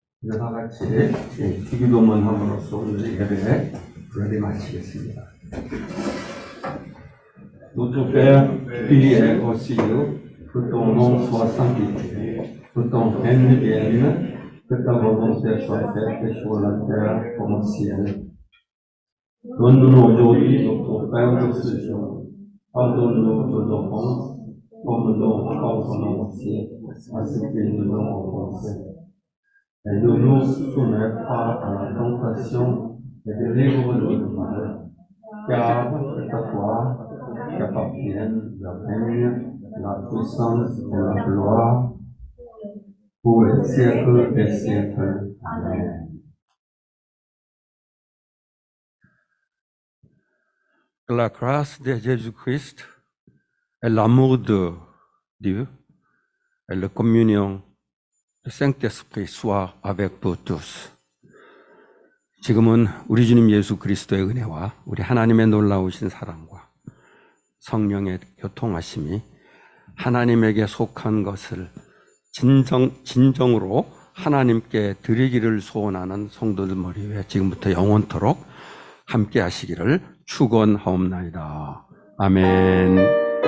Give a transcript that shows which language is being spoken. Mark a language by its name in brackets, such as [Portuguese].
[Korean] 다 같이 기도문 함으로써 오늘 예배 여기 마치겠습니다. [French] Notre Père, qui es aux cieux, que ton nom soit sanctifié, que ton règne vienne, que ta volonté soit faite sur la terre comme au ciel. Donne-nous aujourd'hui notre pain de ce jour. Pardonne-nous nos offenses, comme nous pardonnons aussi à ceux qui nous ont offensés. Et ne nous soumets pas à la tentation, et délivre-nous du mal. Car c'est à toi qu'appartiennent le règne, la puissance et la gloire pour les siècles des siècles. Amen. Que la grâce de Jésus-Christ et l'amour de Dieu et la communion du Saint-Esprit soient avec vous tous. [Korean] 지금은 우리 주님 예수 그리스도의 은혜와 우리 하나님의 놀라우신 사랑과 성령의 교통하심이 하나님에게 속한 것을 진정으로 하나님께 드리기를 소원하는 성도들 머리 위에 지금부터 영원토록 함께 하시기를 축원하옵나이다. 아멘.